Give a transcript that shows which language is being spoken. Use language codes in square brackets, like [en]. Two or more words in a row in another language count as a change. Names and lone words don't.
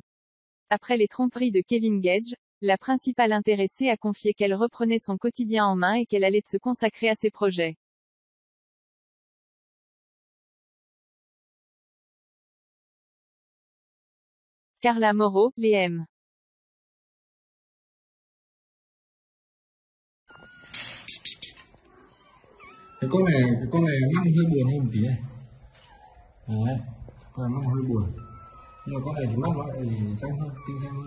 [fr] Après les tromperies de Kevin Gage, la principale intéressée a confié qu'elle reprenait son quotidien en main et qu'elle allait se consacrer à ses projets. Carla Mauro, les M. [vi] Cái con này mắt hơi buồn hơn một tí này. Đấy, con này mắt hơi buồn. Nhưng mà con này thì mắt nó lại xanh hơn, tinh xanh hơn.